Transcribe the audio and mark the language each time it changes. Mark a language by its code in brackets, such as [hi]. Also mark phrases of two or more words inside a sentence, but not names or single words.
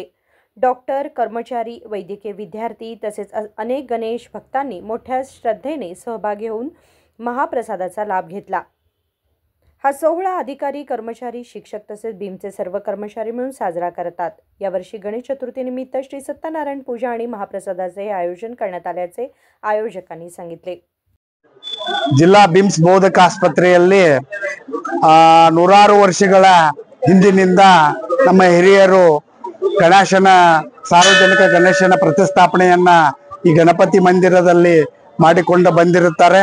[mr] डॉक्टर, कर्मचारी, वैद्यकीय विद्यार्थी तसेच अनेक गणेश भक्तांनी मोठ्या श्रद्धेने सहभागी होऊन महाप्रसादाचा लाभ घेतला। हा सोहळा अधिकारी, कर्मचारी, शिक्षक तसेच बिमचे सर्व कर्मचारी मिळून साजरा करतात। यावर्षी गणेश चतुर्थीनिमित्त श्री सत्यनारायण पूजा आणि महाप्रसादाचे आयोजन करण्यात आल्याचे आयोजकांनी सांगितले। [kn] ಜಿಲ್ಲಾ ಬಿಮ್ಸ್ ಬೋಧಕ ಆಸ್ಪತ್ರೆಯಲ್ಲಿ ನೂರಾರು ವರ್ಷಗಳ ಹಿಂದಿನಿಂದ ನಮ್ಮ ಹಿರಿಯರು ಗಣೇಶನ ಸಾರ್ವಜನಿಕ ಗಣೇಶನ ಪ್ರತಿಷ್ಠಾಪನೆಯನ್ನ ಈ ಗಣಪತಿ ಮಂದಿರದಲ್ಲಿ ಮಾಡಿಕೊಂಡು ಬಂದಿರುತ್ತಾರೆ।